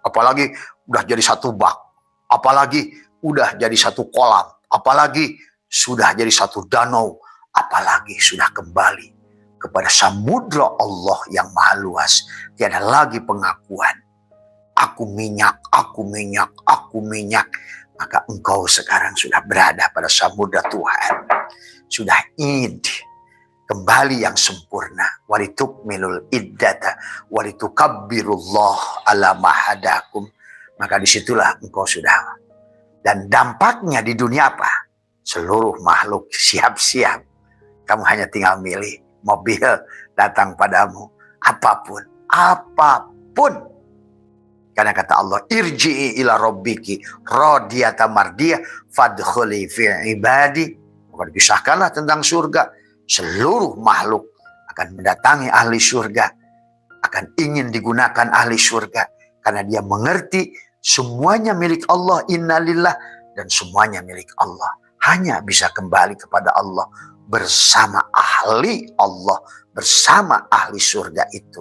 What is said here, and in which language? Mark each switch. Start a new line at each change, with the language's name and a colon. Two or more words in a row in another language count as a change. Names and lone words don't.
Indonesian: Apalagi udah jadi satu bak, apalagi udah jadi satu kolam, apalagi sudah jadi satu danau, apalagi sudah kembali kepada samudra Allah yang maha luas. Tiada lagi pengakuan, aku minyak, aku minyak, aku minyak. Maka engkau sekarang sudah berada pada samudra Tuhan. Sudah id, kembali yang sempurna.
Arabic: ولتكملوا العدة ولتكبروا الله على ما هداكم.
Indonesian: Maka disitulah engkau sudah. Dan dampaknya di dunia apa? Seluruh makhluk siap-siap. Kamu hanya tinggal milih mobil datang padamu. Apapun. Karena kata Allah,
Arabic: ارجعي إلى ربك راضية مرضية فادخلي في عبادي.
Indonesian: Bukan disahkanlah tentang surga. Seluruh makhluk akan mendatangi ahli surga, akan ingin digunakan ahli surga, karena dia mengerti semuanya milik Allah, innalillah, dan semuanya milik Allah. Hanya bisa kembali kepada Allah bersama ahli Allah, bersama ahli surga itu.